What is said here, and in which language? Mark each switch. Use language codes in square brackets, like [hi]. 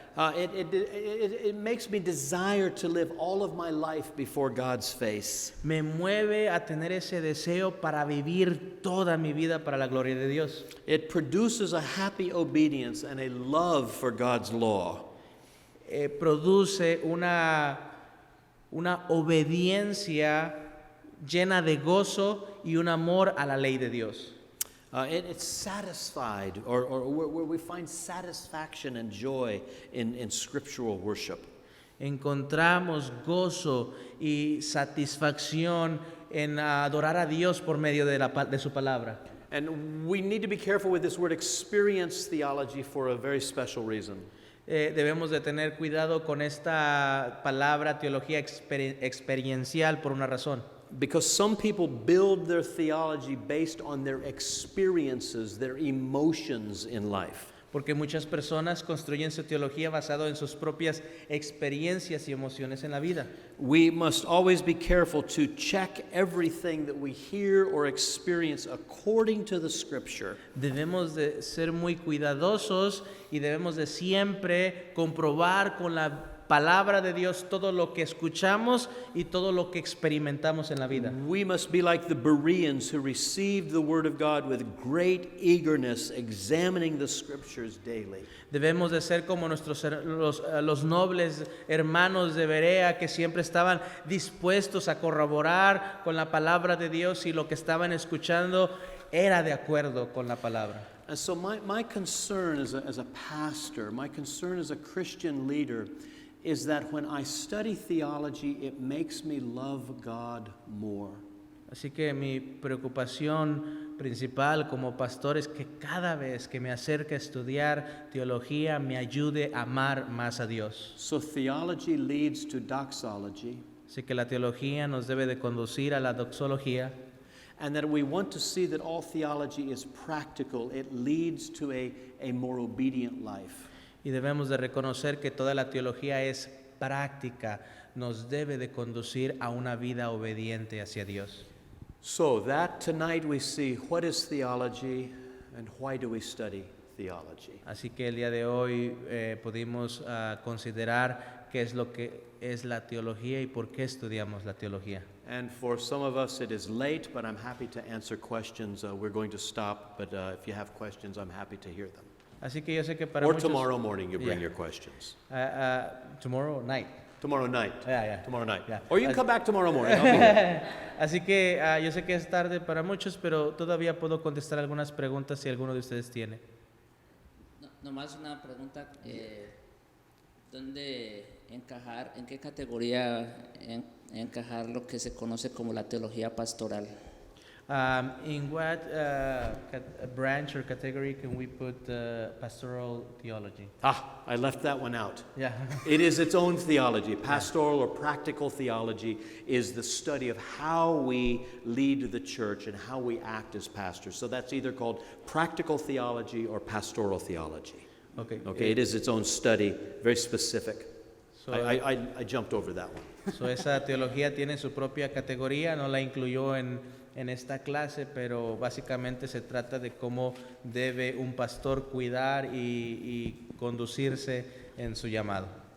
[en] It makes me desire to live all of my life before God's face. [es] Me mueve a tener ese deseo para vivir toda mi vida para la gloria de Dios. [en] It produces a happy obedience and a love for God's law. [es] Produce una obediencia llena de gozo y un amor a la ley de Dios. [en] It's satisfied, or where we find satisfaction and joy in scriptural worship. [es] Encontramos gozo y satisfacción en adorar a Dios por medio de su palabra. [en] And we need to be careful with this word experience theology for a very special reason. [es] Debemos de tener cuidado con esta palabra teología experiencial por una razón. [en] Because some people build their theology based on their experiences, their emotions in life. [es] Porque muchas personas construyen su teología basado en sus propias experiencias y emociones en la vida. [en] We must always be careful to check everything that we hear or experience according to the Scripture. [es] Debemos de ser muy cuidadosos y debemos de siempre comprobar con la palabra de Dios todo lo que escuchamos y todo lo que experimentamos en la vida. [en] We must be like the Bereans who received the Word of God with great eagerness, examining the Scriptures daily. [es] Debemos de ser como los nobles hermanos de Berea que siempre estaban dispuestos a corroborar con la palabra de Dios si lo que estaban escuchando era de acuerdo con la palabra. [en] And so my concern as a pastor, my concern as a Christian leader is that when I study theology, it makes me love God more. [es] Así que mi preocupación principal como pastor es que cada vez que me acerque a estudiar teología me ayude a amar más a Dios. [en] So theology leads to doxology, [es] Así que la teología nos debe de conducir a la doxología. [en] and that we want to see that all theology is practical. It leads to a more obedient life. [es] Y debemos de reconocer que toda la teología es práctica, nos debe de conducir a una vida obediente hacia Dios. [en] So that tonight we see what is theology and why do we study theology. [es] Así que el día de hoy pudimos considerar qué es lo que es la teología y por qué estudiamos la teología. [en] And for some of us it is late, but I'm happy to answer questions. We're going to stop, but if you have questions, I'm happy to hear them. [es] Así que yo sé que para [en] Or [es] muchos... [en] tomorrow morning you bring Yeah. your questions. Tomorrow night. Tomorrow night. Yeah. Tomorrow night. Yeah. Or you can come back tomorrow morning. I'll be here. [es] Así que yo sé que es tarde para muchos, pero todavía puedo contestar algunas preguntas si alguno de ustedes tiene. No, nomás una pregunta, ¿dónde encajar, en qué categoría encajar lo que se conoce como la teología pastoral? [en] In what branch or category can we put pastoral theology? I left that one out. Yeah. It is its own theology. Pastoral or practical theology is the study of how we lead the church and how we act as pastors. So that's either called practical theology or pastoral theology. Okay. Okay, it is its own study, very specific. So, I jumped over that one. [es] so esa teología tiene su propia categoría, no la incluyó en esta clase, pero básicamente se trata de cómo debe un pastor cuidar y conducirse en su llamado.